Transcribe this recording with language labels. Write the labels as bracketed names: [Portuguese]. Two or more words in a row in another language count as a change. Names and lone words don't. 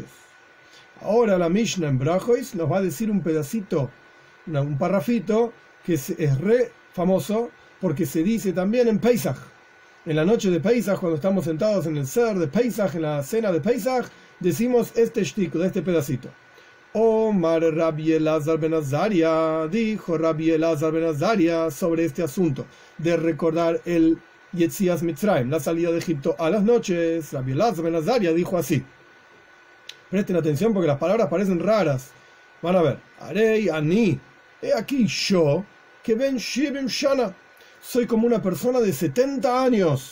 [Spanish] Ahora la Mishnah en Brajois nos va a decir un pedacito, un parrafito, que es re famoso porque se dice también en Pesach. En la noche de Pesach, cuando estamos sentados en el ser de Pesach, en la cena de Pesach, decimos este shtick, de este pedacito. [Hebrew] אמר רבי אלעזר בן עזריה, [Spanish] dijo Rabbi Elazar ben Azaria sobre este asunto de recordar el [Hebrew] יציאת מצרים, [Spanish] la salida de Egipto a las noches. Rabbi Elazar ben Azaria dijo así. Presten atención porque las palabras parecen raras. Van a ver. [Hebrew] הרי אני, [Spanish] he aquí yo, que [Hebrew] בן שבעים שנה, [Spanish] soy como una persona de 70 años.